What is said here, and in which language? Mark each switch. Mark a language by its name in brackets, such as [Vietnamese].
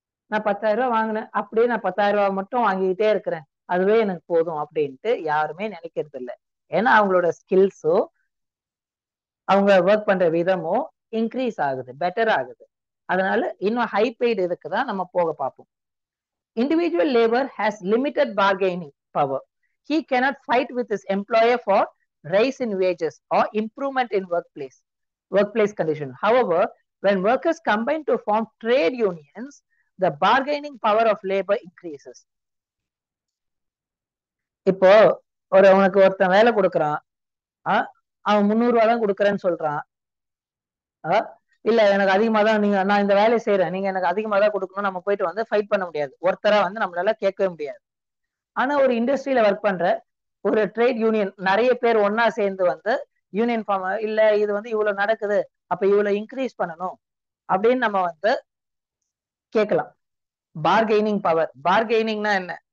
[Tamil] நான் 10,000 ரூபாய் வாங்கினேன், அப்படியே நான் 10,000 ரூபாய் மட்டும் வாங்கிக்கிட்டே இருக்கிறேன், அதுவே எனக்கு போதும் அப்படின்ட்டு யாருமே நினைக்கிறது இல்லை. ஏன்னா அவங்களோட ஸ்கில்ஸோ அவங்க ஒர்க் பண்ற விதமோ இன்க்ரீஸ் ஆகுது, பெட்டர் ஆகுது. அதனால இன்னும் ஹை பெய்டு இதுக்கு தான் நம்ம போக பார்ப்போம். [English] Individual labour has limited bargaining power. He cannot fight with his employer for rise in wages or improvement in workplace condition. However, when workers combine to form trade unions, the bargaining power of labor increases. [Tamil] இப்போ உனக்கு ஒருத்தன் வேலை கொடுக்கறான், அவன் 300 ரூபாய் தான் கொடுக்கறேன்னு சொல்றான். இல்ல எனக்கு அதிகமா தான், நீங்க நான் இந்த வேலையை செய்யறேன், நீங்க எனக்கு அதிகமா தான் கொடுக்கணும், நம்ம போயிட்டு வந்து ஃபைட் பண்ண முடியாது, ஒருத்தரா வந்து நம்மளால கேட்கவே முடியாது. ஆனா ஒரு இண்டஸ்ட்ரியில ஒர்க் பண்ற ஒரு ட்ரேட் யூனியன் நிறைய பேர் ஒன்னா சேர்ந்து வந்து யூனியன் ஃபார்ம், இல்ல இது வந்து இவ்வளவு நடக்குது, அப்ப இவ்வளவு இன்க்ரீஸ் பண்ணணும் அப்படின்னு நம்ம வந்து கேட்கலாம். Bargaining power. பார்கெனிங்னா என்ன?